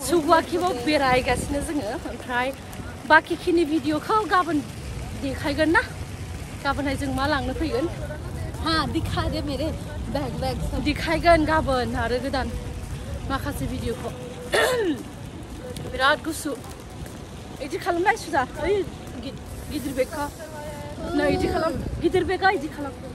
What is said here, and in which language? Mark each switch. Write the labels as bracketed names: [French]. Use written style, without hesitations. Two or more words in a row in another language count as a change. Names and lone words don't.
[Bodo] सुगुवाखिबो बेरायगासिनो जोङो ओमफ्राय बाखिखिनि भिडिअखौ गाबोन देखायगोन ना गाबोनहाय जों मा लांनो फैगोन [Hindi] हाँ दिखा दे मेरे बैग बैग सब [Bodo] देखायगोन गाबोन आरो गोदान माखासे भिडिअखौ बिराद गुसु इदि खालामनाय सुजा ओइ गिदिर बेगखौ नै इदि खालाम गिदिर बेगा इदि खालाम